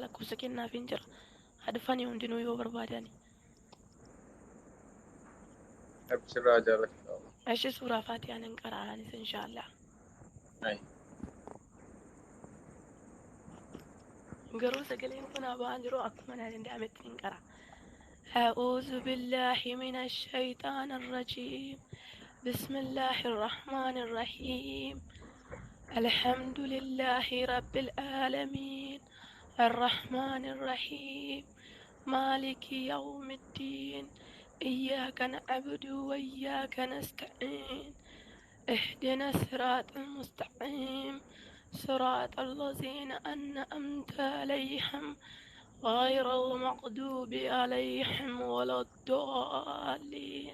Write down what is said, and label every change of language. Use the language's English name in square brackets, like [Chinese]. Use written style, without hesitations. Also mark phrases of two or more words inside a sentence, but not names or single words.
[Oromo] Lakkoofsa kennaafiin jira. Haa dhufanii hundinuu yoo barbaadani. [Arabic] أبشر راجع [Oromo] Ashi suuraa faatiyaan hin qara'anis inshaallah. Garuu sagaleen kun ba'aa jiru akkuma na danda'ametti hin qara. [Arabic] أعوذ بالله من الشيطان الرجيم بسم الله الرحمن الرحيم الحمد لله رب العالمين الرحمن الرحيم مالك يوم الدين إياك نعبد وإياك نستعين اهدنا الصراط المستقيم صراط الذين أنعمت عليهم غير المغضوب عليهم ولا الضالين.